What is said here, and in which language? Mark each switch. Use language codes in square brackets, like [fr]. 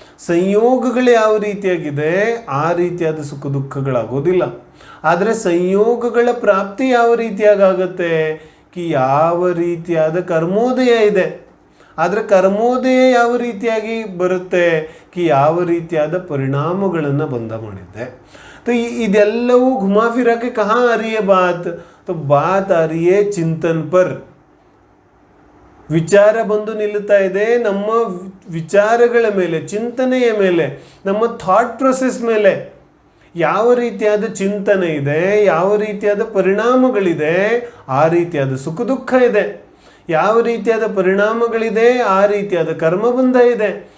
[kn] ಸಂಯೋಗಗಳು ಯಾವ ರೀತಿಯಾಗಿದೆ ಆ ರೀತಿಯಾದ ಸುಖ ದುಃಖಗಳಾಗೋದಿಲ್ಲ. ಆದರೆ ಸಂಯೋಗಗಳ ಪ್ರಾಪ್ತಿ ಯಾವ ರೀತಿಯಾಗುತ್ತೆ ಕಿ ಯಾವ ರೀತಿಯಾದ ಕರ್ಮೋದಯ ಇದೆ. ಆದರೆ ಕರ್ಮೋದಯ ಯಾವ ರೀತಿಯಾಗಿ ಬರುತ್ತೆ ಕಿ ಯಾವ ರೀತಿಯಾದ ಪರಿಣಾಮಗಳನ್ನು ಬಂಧ ಮಾಡಿದ್ದೆ. [hi] तो [kn] ಇದೆಲ್ಲವೂ [hi] घुमा फिरा के कहाँ आ रही है बात, तो बात आ रही है चिंतन पर. [kn] ವಿಚಾರ ಬಂದು ನಿಲ್ಲುತ್ತಾ ಇದೆ ನಮ್ಮ ವಿಚಾರಗಳ ಮೇಲೆ, ಚಿಂತನೆಯ ಮೇಲೆ, ನಮ್ಮ ಥಾಟ್ ಪ್ರೊಸೆಸ್ ಮೇಲೆ. ಯಾವ ರೀತಿಯಾದ ಚಿಂತನೆ ಇದೆ, ಯಾವ ರೀತಿಯಾದ ಪರಿಣಾಮಗಳಿದೆ, ಆ ರೀತಿಯಾದ ಸುಖ ದುಃಖ ಇದೆ. ಯಾವ ರೀತಿಯಾದ ಪರಿಣಾಮಗಳಿದೆ ಆ ರೀತಿಯಾದ ಕರ್ಮಬಂಧ ಇದೆ.